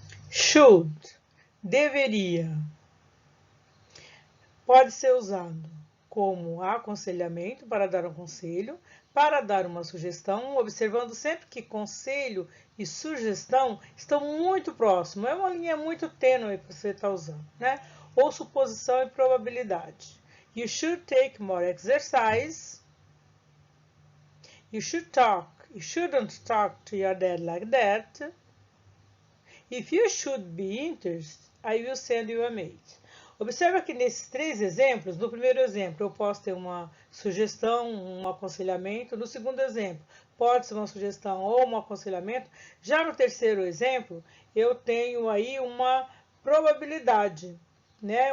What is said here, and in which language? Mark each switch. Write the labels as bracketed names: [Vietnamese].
[Portuguese] Should, deveria, pode ser usado como aconselhamento para dar um conselho, para dar uma sugestão, observando sempre que conselho e sugestão estão muito próximos. É uma linha muito tênue que você está usando, né? Ou suposição e probabilidade. [English] You should take more exercise. You should talk. You shouldn't talk to your dad like that. If you should be interested, I will send you a mail. [Portuguese] Observa que nesses três exemplos, no primeiro exemplo eu posso ter uma sugestão, um aconselhamento. No segundo exemplo, pode ser uma sugestão ou um aconselhamento. Já no terceiro exemplo, eu tenho aí uma probabilidade, né?